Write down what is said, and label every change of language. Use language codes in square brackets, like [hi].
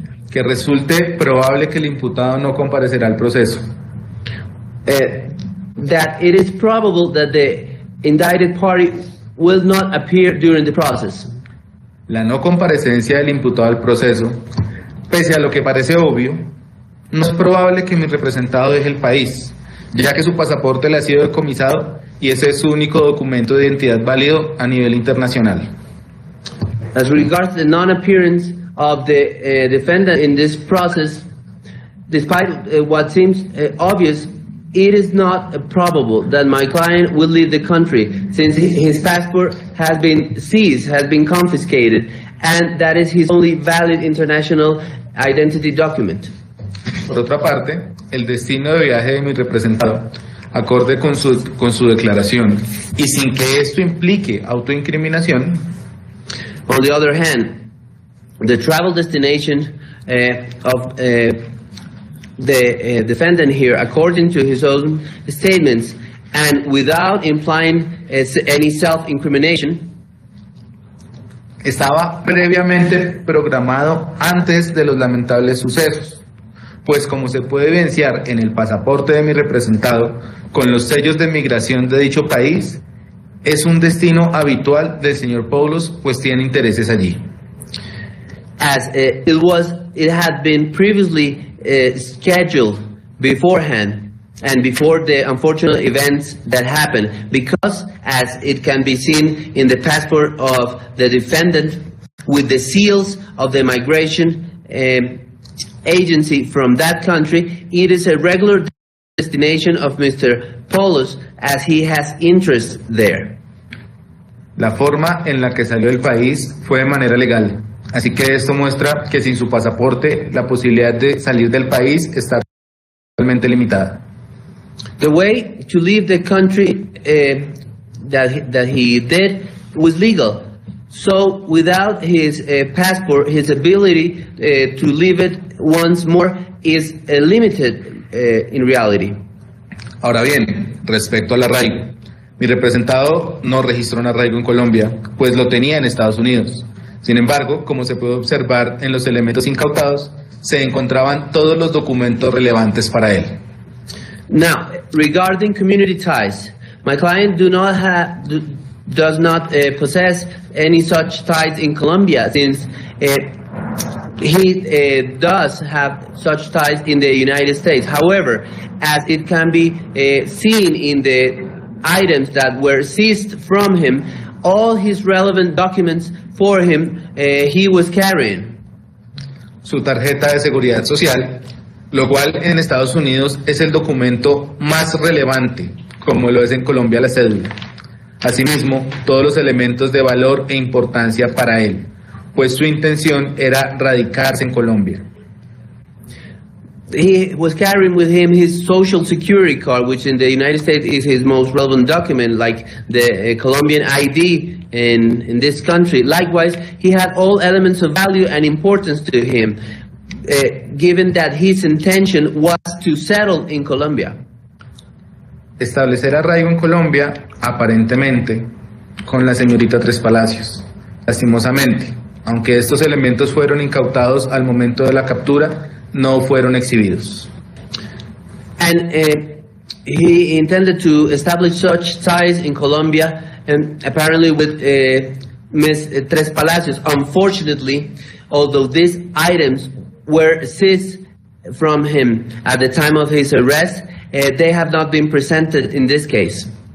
[es] Que resulte probable que el imputado no comparecerá al proceso. [en] That it is probable that the indicted party will not appear during the process. [es] La no comparecencia del imputado al proceso, pese a lo que parece obvio, no es probable que mi representado deje el país, ya que su pasaporte le ha sido decomisado y ese es su único documento de identidad válido a nivel internacional. [en] As regards the non-appearance of the defendant in this process, despite what seems obvious, it is not probable that my client will leave the country, since his passport has been seized, has been confiscated, and that is his only valid international identity document. [es] Por otra parte, el destino de viaje de mi representado, acorde con su declaración, y sin que esto implique autoincriminación. [en] On the other hand, the travel destination of the defendant here, according to his own statements, and without implying any self-incrimination, [es] estaba previamente programado antes de los lamentables sucesos, pues como se puede evidenciar en el pasaporte de mi representado, con los sellos de migración de dicho país, es un destino habitual del señor Poulos, pues tiene intereses allí. [en] As it had been previously scheduled beforehand and before the unfortunate events that happened, because as it can be seen in the passport of the defendant with the seals of the migration agency from that country, it is a regular destination of Mr. Poulos as he has interest there. [es] La forma en la que salió del país fue de manera legal. Así que esto muestra que sin su pasaporte la posibilidad de salir del país está realmente limitada. [en] The way to leave the country that he did was legal. So without his passport, his ability to leave it once more is limited in reality. [es] Ahora bien, respecto al arraigo, Mi representado no registró un arraigo en Colombia, pues lo tenía en Estados Unidos. Sin embargo, como se puede observar en los elementos incautados, se encontraban todos los documentos relevantes para él. [en] Now, regarding community ties, my client does not possess any such ties in Colombia, since he does have such ties in the United States. However, as it can be seen in the items that were seized from him, all his relevant documents for him he was carrying. [es] Su tarjeta de seguridad social, lo cual en Estados Unidos es el documento más relevante, como lo es en Colombia la cédula. Asimismo, todos los elementos de valor e importancia para él, pues su intención era radicarse en Colombia. [en] He was carrying with him his social security card, which in the United States is his most relevant document, like the Colombian ID in this country. Likewise, he had all elements of value and importance to him, given that his intention was to settle in Colombia. [es] Establecer arraigo en Colombia, aparentemente, con la señorita Trespalacios. Lastimosamente, aunque estos elementos fueron incautados al momento de la captura, no fueron exhibidos. [en] And he intended to establish such ties in Colombia, and apparently with Ms. Trespalacios. Unfortunately, although these items were seized from him at the time of his arrest, they have not been presented in this case.